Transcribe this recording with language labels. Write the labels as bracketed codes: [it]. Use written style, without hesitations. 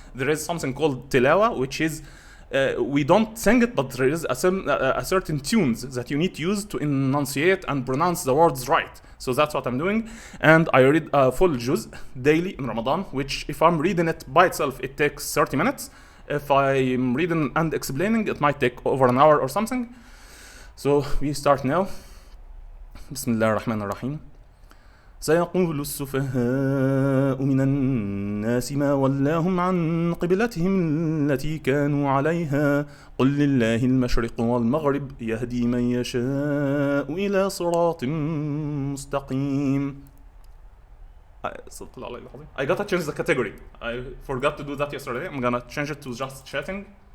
[en] There is something called tilawa, which is we don't sing it, but there is a certain tunes that you need to use to enunciate and pronounce the words right. So that's what I'm doing. And I read a full juz daily in Ramadan, which if I'm reading it by itself, it takes 30 minutes. If I'm reading and explaining, it might take over an hour or something. So we start now. Bismillah ar-Rahman ar-Rahim. [ar] سيقول السفهاء من الناس ما ولاهم عن قبلتهم التي كانوا عليها قل لله المشرق والمغرب يهدي من يشاء إلى صراط مستقيم. [en] I gotta change the category. I forgot to do that yesterday. I'm gonna change it to just chatting.